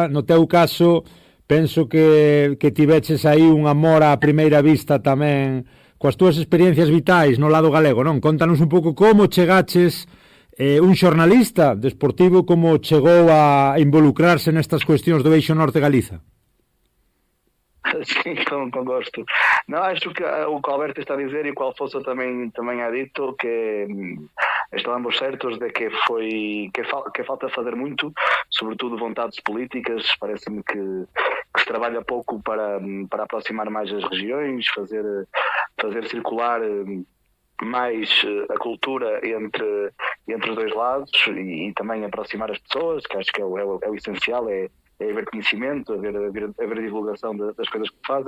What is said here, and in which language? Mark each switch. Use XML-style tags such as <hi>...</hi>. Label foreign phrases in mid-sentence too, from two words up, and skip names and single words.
<gl>No teu caso, penso que tiveches aí un amor á primeira vista tamén coas túas experiencias vitais no lado galego, non? Contanos un pouco como chegaches un xornalista desportivo como chegou a involucrarse nestas cuestións do Eixo Norte Galiza.</gl> <pt>Sim, com gosto. Não, acho que o que o Alberto está a dizer e o que o Alfonso também ha dito, que estamos certos de que falta fazer muito, sobretudo vontades políticas. Parece-me que se trabalha pouco para aproximar mais as regiões, fazer circular mais a cultura entre os dois lados e também aproximar as pessoas, que acho que é o essencial, é haver conhecimento, haver divulgação das coisas que fazem.</pt>